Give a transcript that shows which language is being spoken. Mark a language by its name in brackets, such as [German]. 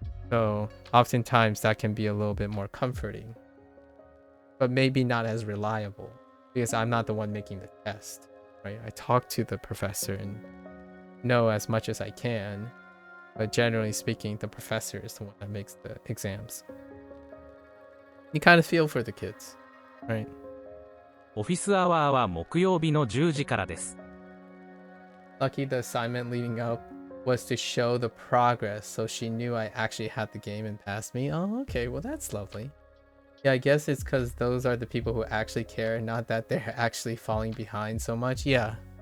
[English] So oftentimes that can be a little bit more comforting, but maybe not as reliable, because I'm not the one making the test, right? I talk to the professor and know as much as I can, but generally speaking, the professor is the one that makes the exams. You kind of feel for the kids, right? [Japanese] オフィスアワーは木曜日の10時からです。 [English] Lucky the assignment leading up was to show the progress, so she knew I actually had the game and passed me. Oh, okay, well, that's lovely. Yeah, I guess it's because those are the people who actually care, not that they're actually falling behind so much. Yeah.